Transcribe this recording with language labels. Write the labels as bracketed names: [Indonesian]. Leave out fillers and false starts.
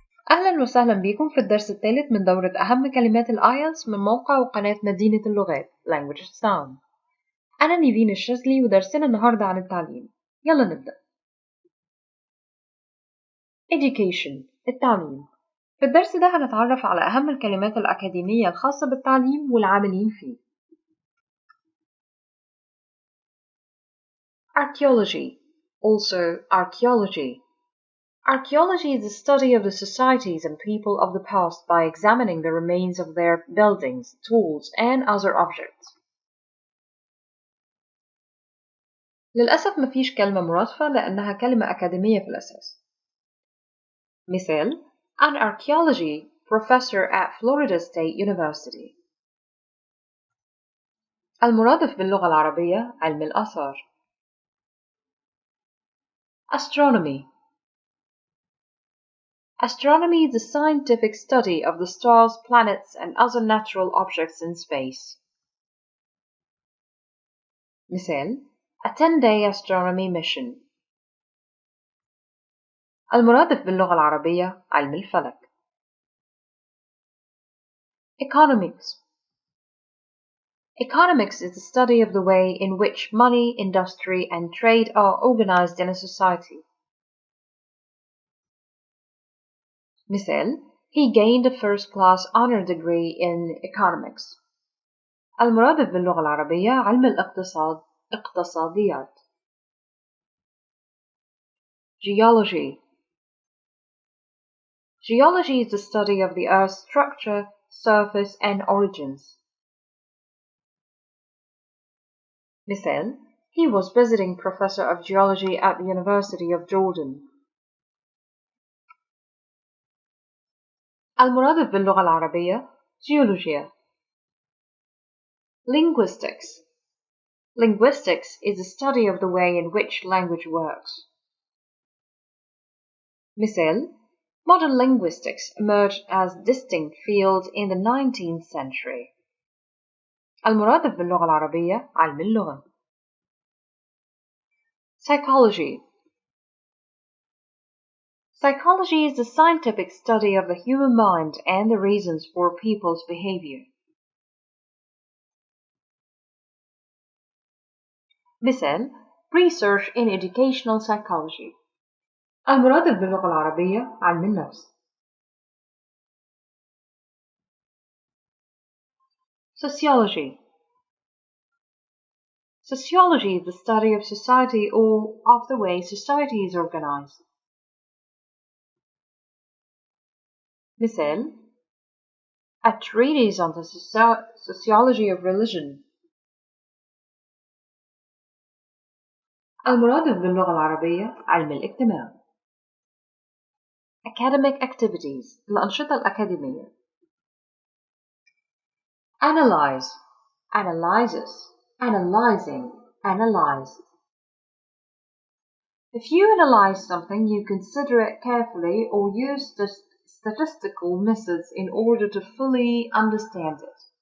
[Arabic] أهلا وسهلا بكم في الدرس الثالث من دورة أهم كلمات الآيلتس من موقع وقناة مدينة اللغات Language Sound. أنا نيفين الشاذلي ودرسنا النهاردة عن التعليم. يلا نبدأ. Education التعليم. في الدرس ده هنتعرف على أهم الكلمات الأكاديمية الخاصة بالتعليم والعاملين فيه. [English] Archaeology, also archaeology. Archaeology is the study of the societies and people of the past by examining the remains of their buildings, tools, and other objects. [Arabic] للأسف مفيش كلمة مرادفة لأنها كلمة أكاديمية في الأساس. [English] مثال: an archaeology professor at Florida State University. [Arabic] المرادف باللغة العربية علم الآثار. [English] Astronomy. Astronomy is the scientific study of the stars, planets, and other natural objects in space. مثال: a 10-day astronomy mission. [Arabic] المرادف باللغة العربية علم الفلك. [English] Economics. Economics is the study of the way in which money, industry, and trade are organized in a society. مثال: he gained a first-class honor degree in economics. [Arabic] المرادف باللغة العربية علم الاقتصاد اقتصاديات. [English] Geology. Geology is the study of the Earth's structure, surface, and origins. مثال: he was visiting professor of geology at the University of Jordan. [Arabic] المرادف باللغة العربية جيولوجيا. [English] Linguistics. Linguistics is the study of the way in which language works. مثال: modern linguistics emerged as distinct field in the 19th century. [Arabic] المرادف باللغة العربية علم اللغة. [English] Psychology. Psychology is the scientific study of the human mind and the reasons for people's behavior. مثال: research in educational psychology. [Arabic] المرادف باللغة العربية علم النفس. [English] Sociology. Sociology is the study of society or of the way society is organized. مثال: a treatise on the sociology of religion. [Arabic] المرادف باللغة العربية علم الاجتماع. [English] Academic activities [Arabic] الأنشطة الأكاديمية. [English] Analyze, analyzes, analyzing, analyzed. If you analyze something, you consider it carefully or use the statistical methods in order to fully understand it.